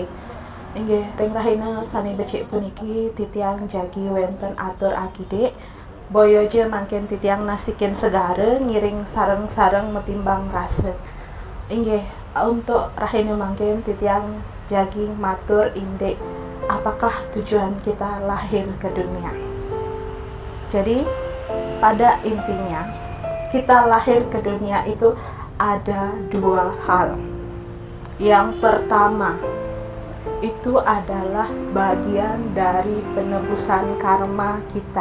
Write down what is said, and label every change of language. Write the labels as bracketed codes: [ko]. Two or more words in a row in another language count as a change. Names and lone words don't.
[ban] Inggih ring rahina sane becik puniki titiang jagi wenten atur akide boyoje mangken titiang nasikin segara ngiring sareng-sareng metimbang rasa. [id] Inggih untuk [ban] rahina mangken titiang jagi matur indek [id] apakah tujuan kita lahir ke dunia. Jadi pada intinya kita lahir ke dunia itu ada dua hal. Yang pertama itu adalah bagian dari penebusan karma kita.